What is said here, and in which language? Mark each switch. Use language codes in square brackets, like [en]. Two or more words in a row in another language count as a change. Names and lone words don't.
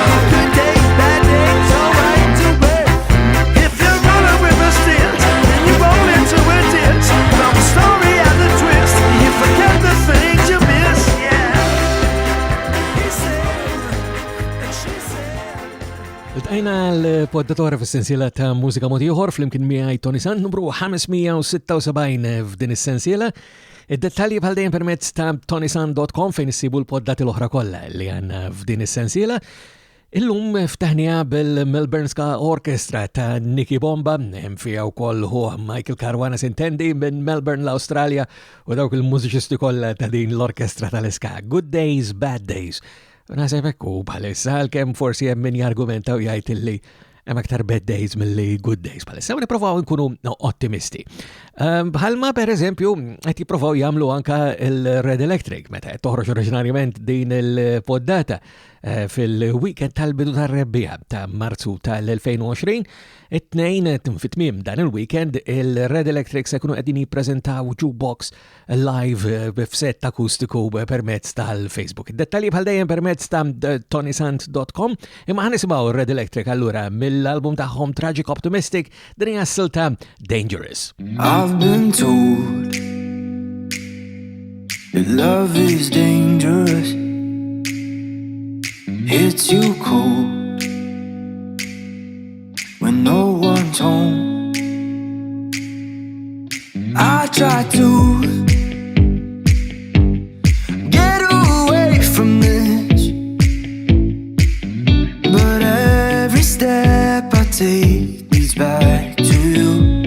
[en] Good days, bad days, alright to wait. If you're running with a stint and you roll into a ditch, from the story has a twist. You forget the things you miss. Yeah. He said, and she said. [mt] Iltqajna l-poddatora fis-sensiela ta' Mużika Mod Ieħor fl-imkien miegħi Toni Sant numru 576 f'din is-sensiela. Id-dettalji bħal dejjem permezz ta' ToniSant.com fejn issibu l-poddati l-oħra kollha li għandna f'din is-sensiela. Illum ftaħnija bil-Melbourne Ska Orchestra ta' Nicky Bomba, hemm fiha wkoll huwa Michael Caruana Sintendi minn Melbourne l-Awstralja u dawk il-mużiċisti kollha ta' din l-orkestra tal-Ska. Good Days, Bad Days. Naħseb hekk bħalissa għalkemm forsi hemm min jargumenta u jgħid illi hemm aktar [en] bad days [mt] milli [en] good days [mt] bħalissa. U nippruvaw nkunu ottimisti. Bħalma pereżempju qed jippruvaw jagħmlu anke il-Red Electric meta qed toħroġ oriġinarjament din il-poddata fil-weekend tal-bidu tar-rebbieħ ta' Marzu tal-2020. It-tnejn fit-tmiem dan il-weekend il-Red Electric se jkunu qegħdin jippreżentaw [en] jukebox live [mt] b'fsett akustiku permezz tal-Facebook. Id-dettalji bħal dejjem permezz ta' ToniSant.com. Imma ħanisimgħu Red Electric allura mill-album tagħhom Tragic Optimistic din hija s-silta Dangerous. [en] I've been told that love is dangerous. Hits you cold when no one's home. I try to get away from this, but every step I take leads back to you.